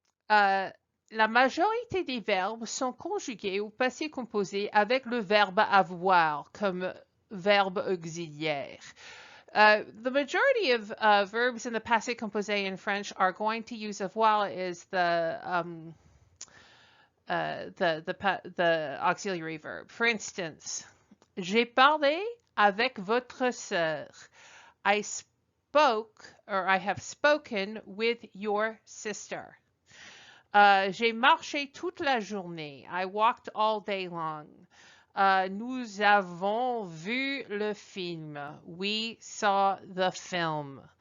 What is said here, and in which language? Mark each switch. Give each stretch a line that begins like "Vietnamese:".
French: La majorité des verbes sont conjugués au passé composé avec le verbe avoir comme verbe auxiliaire.
English: The majority of verbs in the passé composé in French are going to use avoir as the auxiliary verb. For instance,
French: j'ai parlé avec votre sœur.
English: I spoke, or I have spoken with your sister.
French: J'ai marché toute la journée.
English: I walked all day long.
French: Nous avons vu le film.
English: We saw the film.